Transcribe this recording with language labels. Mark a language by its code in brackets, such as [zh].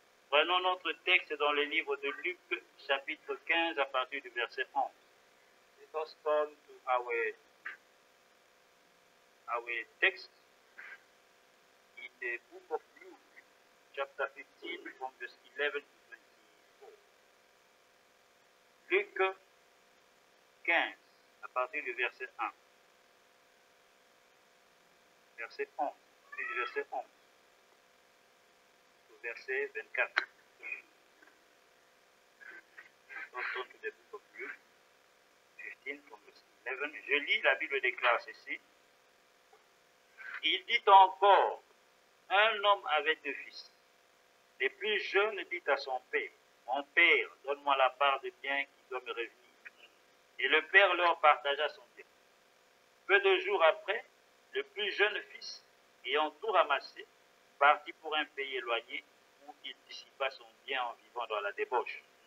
[fr] Prenons notre texte dans le livre de Luc, chapitre 15, à partir du verset 11. [en] Let us turn to our text in the book of Luke, chapter 15, from verse 11 to 24. [fr] Luc 15, à partir du verset 1. Verset 11. Du verset 11. Au verset 24. [en] Let's turn to the book of Luke 15, from verse 11. [fr] Je lis, la Bible déclare ceci. Il dit encore, un homme avait 2 fils. Le plus jeune dit à son père, mon père, donne-moi la part des biens qui doit me revenir. Et le père leur partagea son bien. Peu de jours après, le plus jeune fils, ayant tout ramassé, partit pour un pays éloigné où il dissipa son bien en vivant dans la débauche.